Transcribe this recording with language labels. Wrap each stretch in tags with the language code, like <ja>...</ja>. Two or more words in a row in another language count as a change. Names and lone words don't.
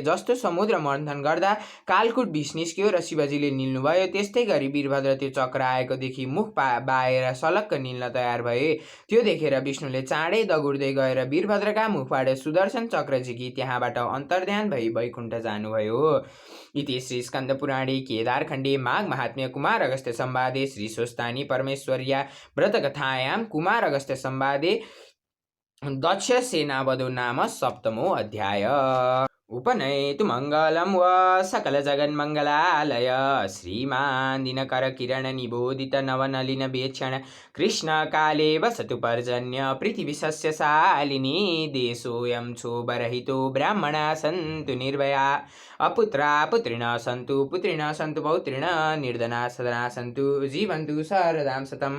<ne>जस्तो समुद्र मन्थन गर्दा कालकुट विष निस्क्यो र शिवजीले निल्नुभयो, त्यस्तै गरी वीरभद्र त्यो चक्र आएको देखि मुख बाएर सलक्क निल्न तयार भए। त्यो देखेर विष्णुले चाँडै दगुर्दै गएर वीरभद्रका मुखबाट सुदर्शन चक्र झिकी त्यहाँबाट अन्तर्ध्यान भई वैकुण्ठ जानुभयो।</ne> <sa>इति श्री स्कन्द पुराणे केदारखण्डे माघ महात्म्य कुमार अगस्त्य संवादे श्री स्वस्तानी परमेश्वर्या व्रतकथायां कुमार अगस्त्य संवादे दक्ष सेनावधो नाम सप्तमो अध्याय। उपनयतु मङ्गलं व सकलजगन्मङ्गलालय श्रीमान् दिनकरकिरणनिबोधित नवनलिनवेक्षण कृष्णकाले वसतु पर्जन्य पृथिवीशस्यशालिनी देशोऽयं क्षोभरहितो ब्राह्मणा सन्तु निर्भया अपुत्रा पुत्रिणः सन्तु पुत्रिणः सन्तु पौत्रिणः निर्धना सदना सन्तु जीवन्तु शरदां शतम्।</sa>